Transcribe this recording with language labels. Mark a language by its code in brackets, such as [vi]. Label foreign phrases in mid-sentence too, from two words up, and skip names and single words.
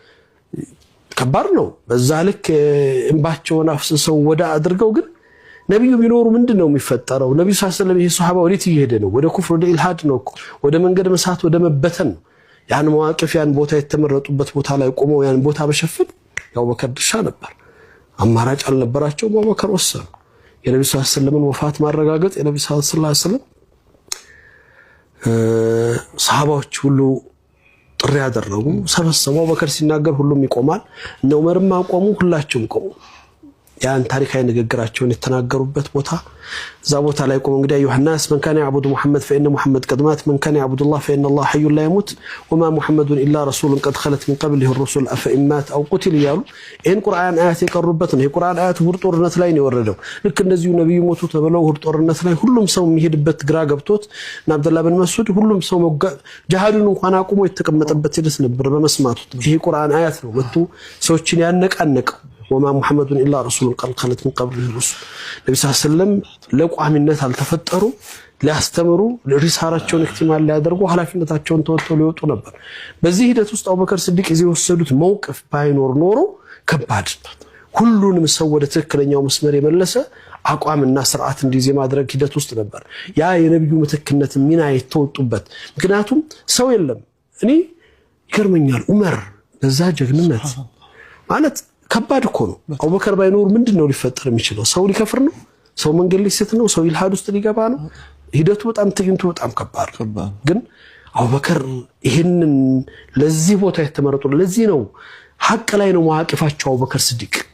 [am] ከባድ ነው በዛ ልክ እንባቸውን አፍስሰው ወዳ አድርገው ግን ነብዩ ቢኖሩ ምንድነው የሚፈጠረው ነብዩ [ar] صلى الله عليه وسلم [am] ይሄ ሱሐባ ወዴት ይሄደ ነው ወደ ኩፍር ወደ ኢልሃድ ነው ወደ መንገድ መሳት ወደ መበተን ያን መዋቅፍ ያን ቦታ የተመረጡበት ቦታ ላይ ቆመው ያን ቦታ በሸፍን ያው በከር ድርሻ ነበር አማራጭ አልነበራቸው አቡበከር ወሰኑ የነብዩ [ar] صلى الله عليه وسلم [am] ወፋት ማረጋገጥ የነብዩ [ar] صلى الله عليه وسلم [am] ሱሐባዎች ሁሉ ጥሪ ያደረጉ ሰበሰቡ አቡበከር ሲናገር ሁሉም ይቆማል ነው ዑመርም አቆሙ ሁላችሁም ቆሙ ያን ታሪካዊ ንግግራቸውን የተናገሩበት ቦታ ዛ ቦታ ላይ ቆሞ እንግዲህ ዮሐንስ [ar] من كان يعبد محمد فإن محمد قد مات من كان يعبد الله فإن الله حي لا يموت وما محمد إلا رسول قد خلت من قبله الرسل أفإن مات أو قتل [am] ያሉ ይሄን ቁርአን አያት የቀሩበት ነው የቁርአን አያት ሁር ጦርነት ላይ ነው የወረደው ልክ እንደዚሁ ነብዩ ሞቱ ተብለው ሁር ጦርነት ላይ ሁሉም ሰው የሚሄድበት ግራ ገብቶት እና አብዱላህ ብን መስዑድ ሁሉም ሰው ጂሃዱን እንኳን አቁሞ የተቀመጠበት ይደስ ነበር በመስማቱ ይሄ ቁርአን አያት ነው ወጥቶ ሰዎችን ያነቃነቀው [ar] وما محمد إلا رسول قد خلت من قبله الرسل النبي صلى الله عليه وسلم [am] ለቋሚነት አልተፈጠሩ ሊያስተምሩ ሪሳራቸውን እክትማል ሊያደርጉ ሐላፊነታቸውን ተወጥተው ሊወጡ ነበር በዚህ ሂደት ውስጥ አቡበከር ሲዲቅ ይዘው ወሰዱት መውቀፍ ባይኖር ኖሮ ከባድ ሁሉንም ሰው ወደ ትክክለኛው መስመር የመለሰ አቋምና ስርዓት እንዲዜ ማድረግ ሂደት ውስጥ ነበር ያ የነብዩ ምትክነት ሚና የተወጡበት ምክንያቱም ሰው የለም እኔ ይገርመኛል ዑመር ለዛ ጀግንነት ማለት ከባድ እኮ ነው አቡበከር ባይኖር ምንድነው ሊፈጠር የሚችለው ሰው ሊከፍር ነው ሰው መንገድ ሊስት ነው ሰው ኢልሃድ ውስጥ ሊገባ ነው ሂደቱ በጣም ትግንቱ በጣም ከባድ ግን አቡበከር ይሄንን ለዚህ ቦታ የተመረጡ ለዚህ ነው ሐቅ ላይ ነው መዋቅፋቸው አቡበከር ሲዲቅ